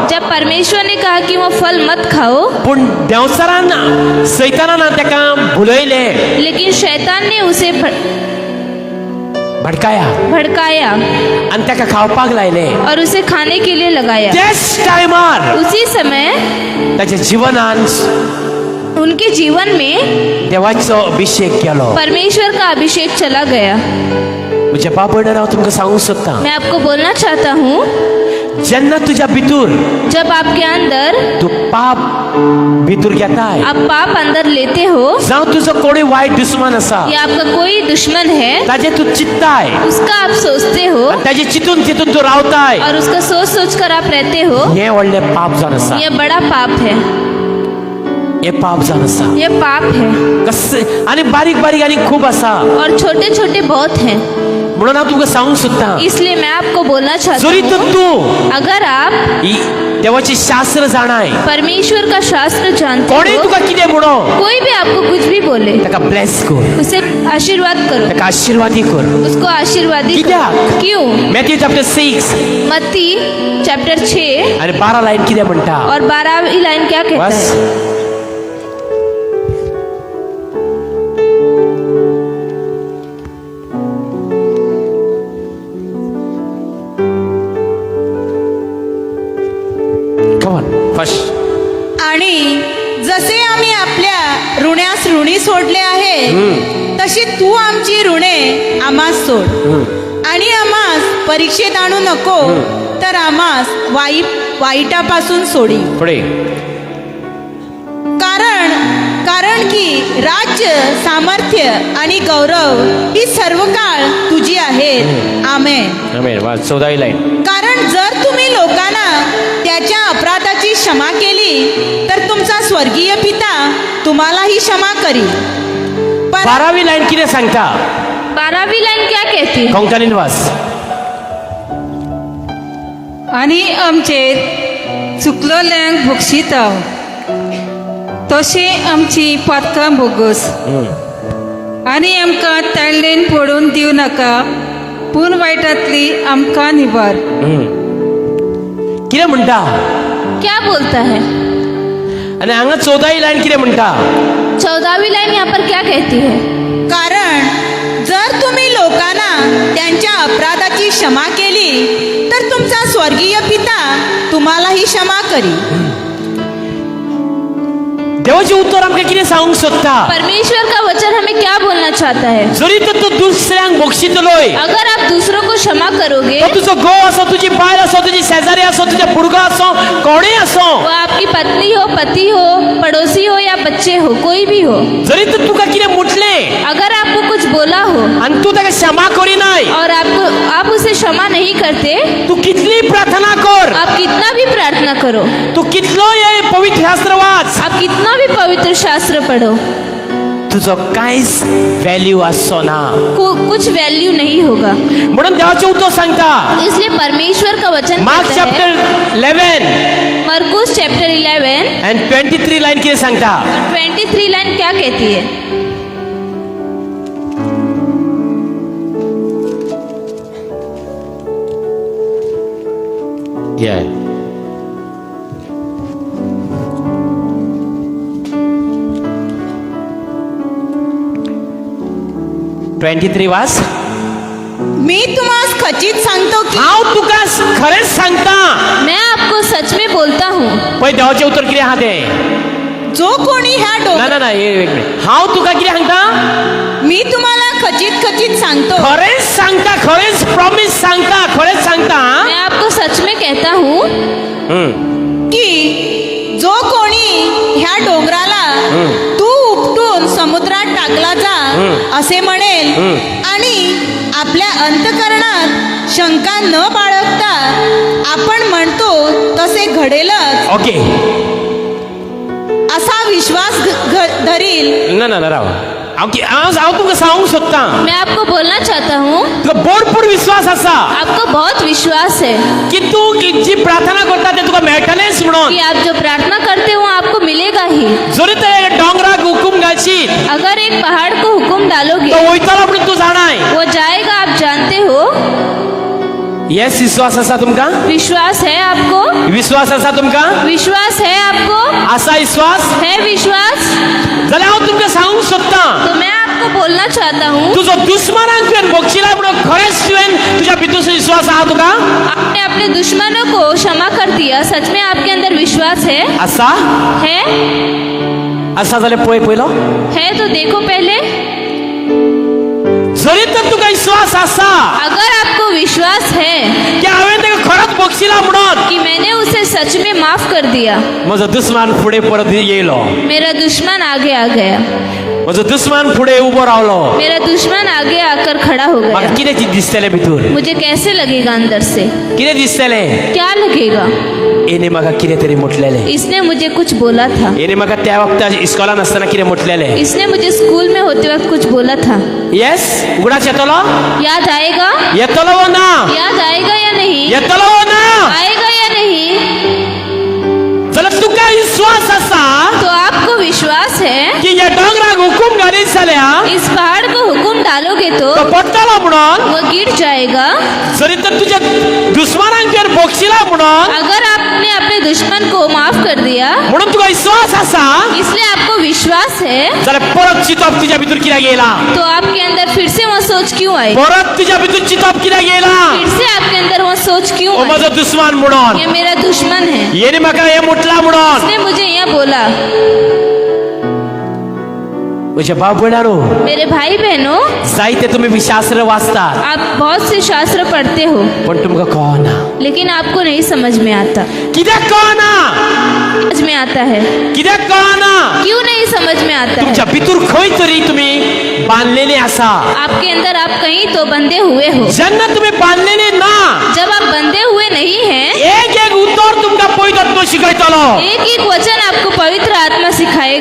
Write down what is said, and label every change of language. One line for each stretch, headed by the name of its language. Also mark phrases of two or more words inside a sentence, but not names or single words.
Hindi: जब परमेश्वर ने कहा कि वो फल मत खाओ,
Konkani: पूण देवसरान सैतानान तेका भुलयले,
Hindi: लेकिन शैतान ने उसे भडकाया भड़काया
Konkani: आनी तेका खावपाक लायले।
Hindi: और उसे खाने के लिए लगाया।
Konkani: त्याच टायमार
Hindi: उसी समय
Konkani: ताच्या जिवनान
Hindi: उनके जीवन में
Konkani: देवाचो अभिषेक केलो।
Hindi: परमेश्वर का अभिषेक चला गया।
Konkani: म्हज्या बाबडे हांव तुमकां सांगूंक सोदतां,
Hindi: मैं आपको बोलना चाहता हूँ,
Konkani: जेन्ना तुज्या भितर
Hindi: जब आपके अंदर
Konkani: तू पाप भितर घेताय,
Hindi: आप पाप अंदर लेते हो,
Konkani: जावं तुजो कोणी वायट दुश्मन आसा,
Hindi: या आपका कोई दुश्मन है,
Konkani: ताजे तू चित्ताय
Hindi: उसका आप सोचते हो
Konkani: आनी ताजे चिंतून चिंतून तू रावताय,
Hindi: और उसका सोच सोच कर आप रहते हो,
Konkani: हें व्हडलें पाप जावन आसा।
Hindi: यह बड़ा पाप है।
Konkani: हे पाप जावन आसा।
Hindi: यह पाप है
Konkani: कस आनी बारीक बारीक आनी खूब आसा।
Hindi: और छोटे छोटे बहुत हैं।
Konkani: म्हणून हांव तुमकां सांगूंक सोदतां,
Hindi: इसलिए मैं आपको बोलना चाहता
Konkani: जरी तर
Hindi: हूँ,
Konkani: तू
Hindi: अगर आप
Konkani: ही देवाची शास्त्र जाणाय,
Hindi: परमेश्वर का शास्त्र जानते
Konkani: कोणी
Hindi: हो,
Konkani: तुका कितें म्हणो
Hindi: कोई भी आपको कुछ भी बोले,
Konkani: ताका ब्लेस कर,
Hindi: उसे आशीर्वाद करो,
Konkani: ताका आशीर्वादी कर।
Hindi: उसको आशीर्वादी
Konkani: कित्याक?
Hindi: करो। क्यों?
Konkani: मॅथ्यू चॅप्टर 6
Hindi: मत्ती चैप्टर 6
Konkani: आणि 12 लाईन कितें म्हणटा?
Hindi: और 12वीं लाइन क्या कहता बस है?
English: come on first.
Marathi: आणि जसे आम्ही आपल्या ऋण्यास ऋणी सोडले आहे, तशी तू आमची ऋणे आम्हास सोड, आणि आम्हास परीक्षेत आणू नको, तर आम्हास वाईटापासून सोडी। पुढे कारण की राज्य, सामर्थ्य आणि गौरव ही सर्व काळ तुझी आहेत। आमेन।
Konkani: आमेन। वाच 14वी लाईन।
Marathi: कारण जर तुम्ही लोकांना त्याच्या अपराधाची क्षमा केली, तर तुमचा स्वर्गीय पिता तुम्हालाही क्षमा करी।
Konkani: 12वी लाईन कितें सांगता?
Hindi: 12वीं लाइन क्या कहती है?
Konkani: कोंकणीन वाच। आनी आमचे चुकलोल्यांक बक्षिता, तशें आमची पातकां भोगोस, आनी आमकां ताळ्ळेन पडून दिवं नाका, पूण वायटांतली आमकां निवार। कितें म्हणटा?
Hindi: क्या बोलता है?
Konkani: आणि हांगा 14वी लाईन कितें म्हणटा?
Hindi: 14वीं लाइन यहाँ पर क्या कहती है?
Marathi: कारण जर तुम्ही लोकांना त्यांच्या अपराधाची क्षमा केली, तर तुमचा स्वर्गीय पिता तुम्हालाही क्षमा करी।
Konkani: देवाचे उत्तर आमकां कितें सांगूंक सोदता?
Hindi: परमेश्वर का वचन हमें क्या बोलना चाहता है?
Konkani: जरी तर तू दुसऱ्यांक बक्षितलोय,
Hindi: अगर आप दूसरों को क्षमा करोगे,
Konkani: तो तुजो घोव आसो, तुजी बायल आसो, तुजी शेजारी आसो, तुजे भुरगो आसो, कोणूय आसो,
Hindi: वो आपकी पत्नी हो, पति हो, पड़ोसी हो या बच्चे हो, कोई भी हो,
Konkani: जरी तर तुका कितें मुटलें
Hindi: अगर आपको कुछ बोला हो
Konkani: आनी तू ताका क्षमा करिनाय,
Hindi: और आप उसे क्षमा नहीं करते,
Konkani: तू कितली प्रार्थना कर,
Hindi: आप कितना भी प्रार्थना करो,
Konkani: तू कितलोय पवित्र शास्त्र वाच,
Hindi: आप कितना भी पवित्र शास्त्र पढ़ो,
Konkani: तुझं कांयच व्हॅल्यू आसचो ना.
Hindi: कुछ वैल्यू नहीं होगा.
Konkani: म्हणून देवाचे उतर सांगता
Hindi: इसलिए परमेश्वर का वचन मार्क कहता है,
Konkani: चॅप्टर 11
Hindi: मरकुस चैप्टर 11
Konkani: and 23 लाइन किती सांगता.
Hindi: 23 लाइन क्या कहती है?
English: Yeah.
Konkani: (23) वास.
Marathi: मी तुम्हास खचित सांगतो की
Konkani: हांव तुका खरेंच सांगता.
Hindi: मैं आपको सच में बोलता हूँ,
Konkani: पळय देवाचें उतर कितें आहा तें.
Marathi: जो कोणी ह्या
Konkani: ना
Marathi: डोंगर
Konkani: ना ना एक मिनिट. हांव तुका कितें सांगता.
Marathi: मी तुम्हाला खचित खचित सांगतो
Konkani: खरेंच सांगता. खरेंच प्रॉमिस सांगता. खरेंच सांगता.
Hindi: मैं आपको सच में कहता हूँ
Marathi: की जो कोणी ह्या डोंगराला तू उपटून समुद्रात टाकला जा असे म्हणेल आणि आपल्या अंतकरणात शंका न बाळगता आपण म्हणतो तसे घडेलच
English: ओके.
Marathi: असा विश्वास धरील.
Konkani: ना ना ना राव. हांव तुका सांगूंक सोदता.
Hindi: मैं आपको बोलना चाहता हूँ,
Konkani: तुका भरपूर विश्वास आसा
Hindi: आपको बहुत विश्वास है
Konkani: की तू जी प्रार्थना करता ते तुका मेळटलेंच म्हणून.
Hindi: कि आप जो प्रार्थना करते हो आपको मिलेगा ही.
Konkani: जरी ते डोंगराक हुकूम घालशीत
Hindi: अगर एक पहाड़ को हुक्म डालोगे
Konkani: तो वयतलो म्हणून तू जाणाय.
Hindi: वो जाएगा, आप जानते हो.
Konkani: येस विश्वास आसा तुमका.
Hindi: विश्वास है आपको.
Konkani: विश्वास आसा तुमका.
Hindi: विश्वास है आपको.
Konkani: आसा विश्वास
Hindi: है विश्वास.
Konkani: जाल्यार हांव तुमकां सांगूंक सोदता.
Hindi: तो मैं आपको बोलना चाहता हूँ,
Konkani: तुजो दुश्मनांक तुवें बक्षिला म्हणून खरेंच तुवें तुज्या भितर विश्वास आहा तुका.
Hindi: आपने अपने दुश्मनों को क्षमा कर दिया. सच में आपके अंदर विश्वास है.
Konkani: आसा.
Hindi: है.
Konkani: आसा जाल्यार पळय पयलो.
Hindi: है तो देखो पहले.
Konkani: जरी तर तुका विश्वास आसा
Hindi: अगर आपको विश्वास है
Konkani: की हांवें ताका खरोच बक्षिला म्हणून
Hindi: कि मैंने उसे सच में माफ कर दिया,
Konkani: म्हजो दुश्मन फुडें परत येयलो.
Hindi: मेरा दुश्मन आगे आ गया.
Konkani: म्हजो दुश्मन फुडें उबो रावलो.
Hindi: मेरा दुश्मन आगे आकर खड़ा हो
Konkani: म्हाका
Hindi: गया.
Konkani: कितें दिसतलें भितर.
Hindi: मुझे कैसे लगेगा अंदर से?
Konkani: कितें दिसतलें.
Hindi: क्या लगेगा?
Konkani: येणे म्हाका कितें तरी म्हटलेलें.
Hindi: इसने मुझे कुछ बोला था.
Konkani: येणे म्हाका त्या वक्ता इस्कॉलान आसतना कितें म्हटलेलें.
Hindi: इसने मुझे स्कूल में होते वक्त कुछ बोला था.
Konkani: येस उगडास येतलो.
Hindi: याद आएगा?
Konkani: येतलो वो ना.
Hindi: याद आएगा या नहीं?
Konkani: येतलो वो ना.
Hindi: आएगा या नहीं?
Konkani: जाल्यार तुका विश्वास आसा
Hindi: तो आपको विश्वास है
Konkani: की या डोंगराक हुकूम घालीत जाल्यार
Hindi: इस पहाड़ को हुक्म डालोगे तो
Konkani: तो पडटलो म्हणून.
Hindi: वो गिर जाएगा.
Konkani: जरी तर तुज्या दुश्मनांक तुवें बक्षिला म्हणून
Hindi: अगर आपने अपने दुश्मन को माफ कर दिया,
Konkani: म्हणून तुका विश्वास आसा
Hindi: इसलिए आपको विश्वास है,
Konkani: जाल्यार परत चिंतप तुज्या भितर कित्याक येयला.
Hindi: तो आपके अंदर फिर से वो सोच क्यों आई?
Konkani: परत तुज्या भितर चिंतप कित्याक येयला.
Hindi: फिर से आपके अंदर वो सोच क्यों हो आई?
Konkani: म्हजो दुश्मन म्हणून.
Hindi: ये मेरा दुश्मन है.
Konkani: येणे म्हाका हें म्हटलां म्हणून.
Hindi: उसने मुझे यह बोला.
Konkani: म्हज्या भाव भयणांनो,
Hindi: मेरे भाई बहनों,
Konkani: जायते तुमी शास्त्र वाचतात
Hindi: आप बहुत से शास्त्र पढ़ते हो,
Konkani: पण तुमकां कळना.
Hindi: लेकिन आपको नहीं समझ में आता.
Konkani: कित्याक कळना.
Hindi: समझ में आता है.
Konkani: कित्याक कळना.
Hindi: क्यों नहीं समझ में आता है?
Konkani: तुमच्या भितर खंय तरी तुमी बांधलेले आसा.
Hindi: आपके अंदर आप कहीं तो बंधे हुए हो.
Konkani: जेन्ना तुमी बांधलेले ना
Hindi: जब आप बंधे हुए नहीं हैं,
Konkani: एक एक उत्तर तुमकां पवित्र आत्मा शिकयतलो.
Hindi: एक एक वचन आपको पवित्र आत्मा सिखाएगा